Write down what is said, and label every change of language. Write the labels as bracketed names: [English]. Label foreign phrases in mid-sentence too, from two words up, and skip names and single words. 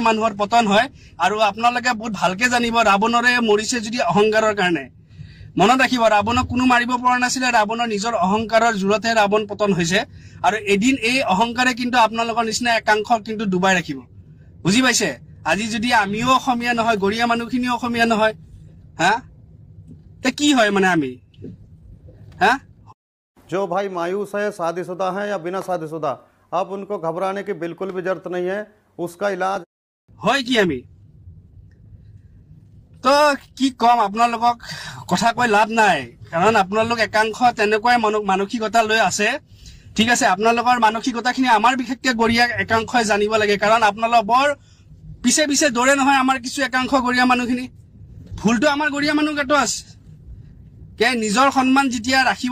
[Assamese] মানুহৰ পতন হয় আৰু আপোনালোকে বহুত ভালকে জানিব ৰাৱণৰে মৰিছে যদি অহংকাৰৰ কাৰণে মনত ৰাখিব ৰাৱণক কোনো মাৰিব পৰা নাছিলে ৰাৱণৰ নিজৰ অহংকাৰৰ জোৰতে ৰাৱণ পতন হৈছে আৰু এদিন এই অহংকাৰে কিন্তু আপোনালোকৰ নিচিনা একাংশক কিন্তু ডুবাই ৰাখিব বুজি পাইছে আজি যদি আমিও অসমীয়া নহয় গৰিয়া মানুহখিনিও অসমীয়া নহয় হা তে কি হয় মানে আমি হা [Hindi] जो भाई मायूस है शादीशुदा है या बिना शादीशुदा अब उनको घबराने की बिल्कुल भी जरूरत नहीं है उसका इलाज [Assamese] হয় কি আমি তো কি কম আপোনালোকক কথা কৈ লাভ নাই কাৰণ আপোনালোক একাংশ তেনেকুৱাই মানসিকতা লৈ আছে ঠিক আছে আপোনালোকৰ মানসিকতাখিনি আমাৰ বিশেষকৈ গৰিয়া একাংশই জানিব লাগে কাৰণ আপোনালোক বৰ পিছে পিছে দৌৰে নহয় আমাৰ কিছু একাংশ গৰিয়া মানুহখিনি ভুলটো আমাৰ গৰিয়া মানুহ গাতো আছে কে নিজৰ সন্মান যেতিয়া ৰাখিব